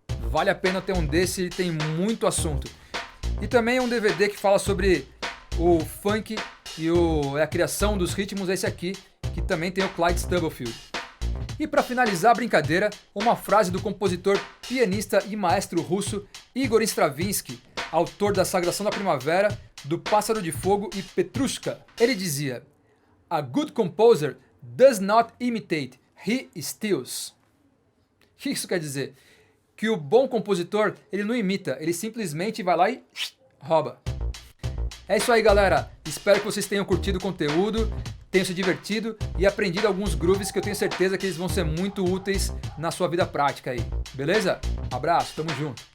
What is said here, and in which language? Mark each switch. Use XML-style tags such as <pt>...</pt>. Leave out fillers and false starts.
<pt>Vale a pena ter um desse, ele tem muito assunto. E também um DVD que fala sobre o funk e a criação dos ritmos, esse aqui, que também tem o Clyde Stubblefield. E para finalizar a brincadeira, uma frase do compositor, pianista e maestro russo Igor Stravinsky, autor da Sagração da Primavera, do Pássaro de Fogo e Petrushka. Ele dizia:</pt> <en>"A good composer does not imitate, he steals."</en> <pt>O que isso quer dizer? Que o bom compositor, ele não imita, ele simplesmente vai lá e rouba. É isso aí, galera. Espero que vocês tenham curtido o conteúdo, tenham se divertido e aprendido alguns grooves que eu tenho certeza que eles vão ser muito úteis na sua vida prática aí. Beleza? Abraço, tamo junto.</pt>